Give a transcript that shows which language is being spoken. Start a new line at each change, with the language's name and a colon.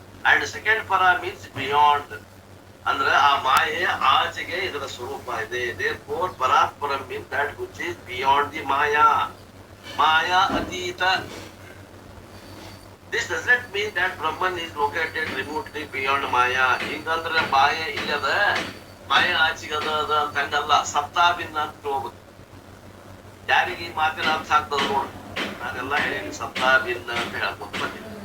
English: and second ಪರ means beyond,
Kannada: ಅಂದ್ರೆ ಆ ಮಾಯೆಯ ಆಚೆಗೆ ಇದರ ಸ್ವರೂಪ ಇದೆ.
English: therefore ಪರಾತ್ಪರಂ means that which is beyond the maya.
Kannada: Maya ಅತೀತ.
English: This does not mean that Brahman is located remotely beyond Maya.
Kannada: ಹಿಂಗಂದ್ರೆ ಮಾಯೆ ಇಲ್ಲದ, ಮಾಯೆ ಆಚೆಗದ ಅಂತ ಹಂಗಲ್ಲ. ಸತ್ತಾ ಭಿನ್ನ ಅಂತ ಹೋಗ್ಬೇಕು. ಯಾರಿಗೆ ಈ ಮಾತಿನ ಅರ್ಥ ಆಗ್ತದ ನೋಡು. ನಾನೆಲ್ಲ ಹೇಳಿ ಸತ್ತಾ ಭಿನ್ನ ಅಂತ ಹೇಳ್ಕೊತ ಬಂದಿದ್ದೆ.